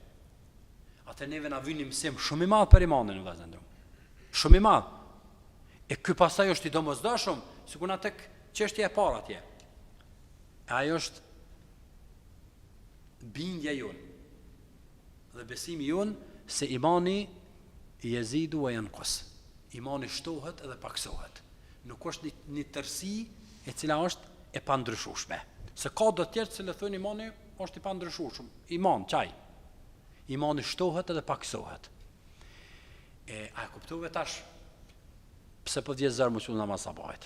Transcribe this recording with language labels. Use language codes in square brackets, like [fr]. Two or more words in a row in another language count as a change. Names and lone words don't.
[sq] Atë neve na vini mësim shumë i madh për imanin vëllezër. Shumë i madh. E ky pastaj është i domosdoshëm, sikur na tek çështja e parë atje. Ajo është bindja jonë dhe besimi jonë se imani [ar] يزيد وينقص. [sq] Imani shtohet edhe paksohet. Nuk është një tërësi e cila është e pandryshueshme. Se ka do të tjerë që le thonë imani është i pandryshueshëm. Iman, çaj. Imani shtohet edhe paksohet. A kuptove tash pse po vjen zër mos u namaz sabahit?